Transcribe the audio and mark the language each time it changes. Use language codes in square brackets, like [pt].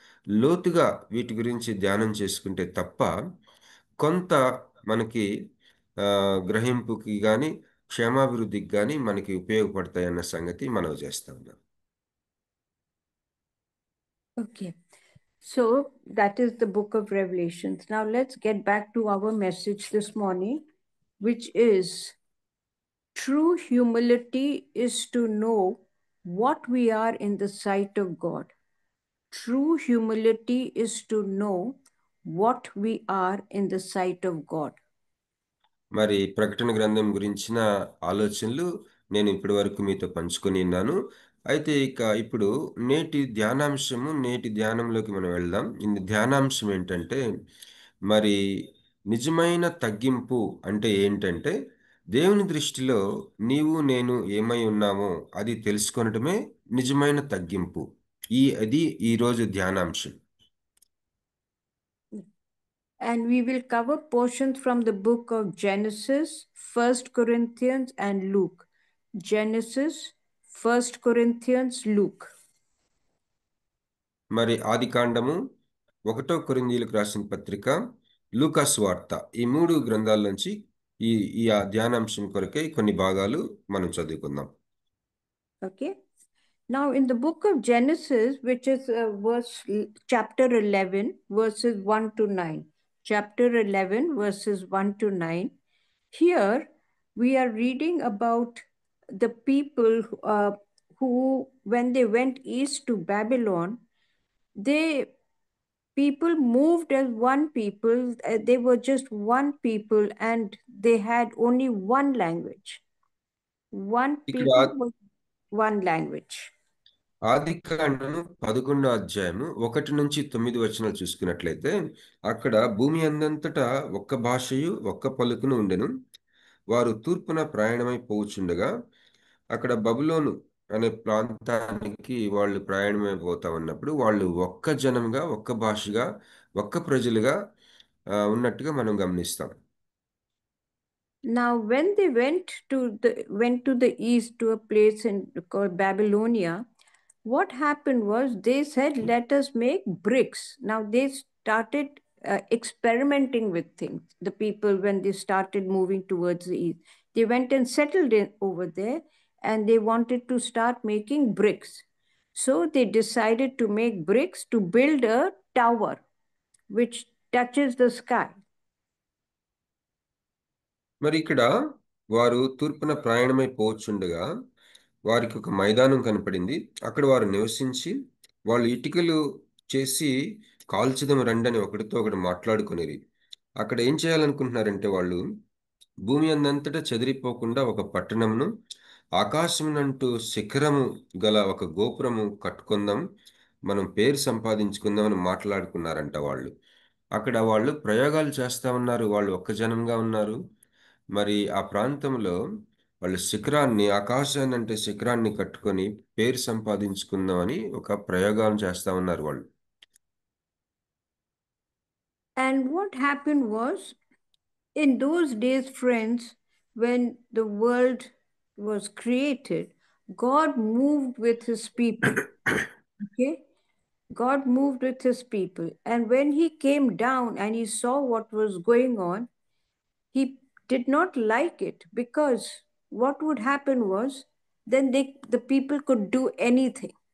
[te] లోతుగా వీటి గురించి ధ్యానం చేసుకుంటే తప్ప కొంత మనకి గ్రహింపుకి కానీ క్షేమాభివృద్ధికి కానీ మనకి ఉపయోగపడతాయన్న సంగతి మనవి చేస్తా ఉన్నాం. [en] Okay. So that is the book of Revelations. Now let's get back to our message this morning, which is true humility is to know what we are in the sight of God. True humility is to know what we are in the sight of God. [te] మరి ప్రకటన గ్రంథం గురించిన ఆలోచనలు నేను ఇప్పటి వరకు మీతో పంచుకొని ఉన్నాను. అయితే ఇప్పుడు నేటి ధ్యానంలోకి మనం వెళ్దాం. ఈ ధ్యానాంశం ఏంటంటే, మరి నిజమైన తగ్గింపు అంటే ఏంటంటే, దేవుని దృష్టిలో నీవు నేను ఏమై ఉన్నామో అది తెలుసుకొనటమే నిజమైన తగ్గింపు. అది ఈరోజు ధ్యానాంశం. [en] And we will cover portions from the book of Genesis, 1 Corinthians, and Luke. Genesis, 1 Corinthians, Luke. [te] మరి ఆదికాండము, 1 కొరింథీయులకు రాసిన పత్రిక, లూకా సువార్త, ఈ 3 గ్రంథాల నుంచి ఈ ఈ ధ్యానాంశం కొరకై కొన్ని భాగాలు మనం చదువుకుందాం. [en] Okay. Now in the book of Genesis, which is chapter 11, verses 1 to 9. Chapter 11, verses 1 to 9. Here we are reading about the people who, when they went east to Babylon, people moved as one people. They were just one people and they had only one language. One people was one language. [te] ఆదికాండము 11వ అధ్యాయము 1 నుంచి 9 వచనాలు చూసుకున్నట్లయితే, అక్కడ భూమి అందంతటా ఒక్క భాషయు ఒక్క పలుకును ఉండెను. వారు తూర్పున ప్రయాణమై పోవుచుండగా, అక్కడ బబులోను అనే ప్రాంతానికి వాళ్ళు ప్రయాణమై పోతా ఉన్నప్పుడు వాళ్ళు ఒక్క జనంగా, ఒక్క భాషగా, ఒక్క ప్రజలుగా ఉన్నట్టుగా మనం గమనిస్తాం. [en] Now, when they went to the east to a place called Babylonia, what happened was they said, "Let us make bricks." Now they started experimenting with things. The people, when they started moving towards the east, they went and settled in over there, and they wanted to start making bricks. So they decided to make bricks to build a tower which touches the sky. [te] మరి ఇక్కడ వారు తూర్పున ప్రయాణమై పోవచ్చుండగా వారికి ఒక మైదానం కనపడింది. అక్కడ వారు నివసించి వాళ్ళు ఇటుకలు చేసి కాల్చుదం రండని ఒకటితో ఒకటి మాట్లాడుకునేది. అక్కడ ఏం చేయాలనుకుంటున్నారంటే, వాళ్ళు భూమి అందంతటా చెదిరిపోకుండా ఒక పట్టణమును, ఆకాశమునంటూ శిఖరము గల ఒక గోపురము కట్టుకుందాం, మనం పేరు సంపాదించుకుందామని మాట్లాడుకున్నారంట వాళ్ళు. అక్కడ వాళ్ళు ప్రయోగాలు చేస్తా ఉన్నారు. వాళ్ళు ఒక్క జనంగా ఉన్నారు. మరి ఆ ప్రాంతంలో వాళ్ళు ఆకాశాన్ని అంటే శిఖరాన్ని కట్టుకొని పేరు సంపాదించుకుందామని ఒక ప్రయోగాలు చేస్తా ఉన్నారు వాళ్ళు. [en] And what happened was, in those days, friends, when the world was created, God moved with his people. Okay? God moved with his people. And when he came down and he saw what was going on, he did not like it, because what would happen was, then the people could do anything.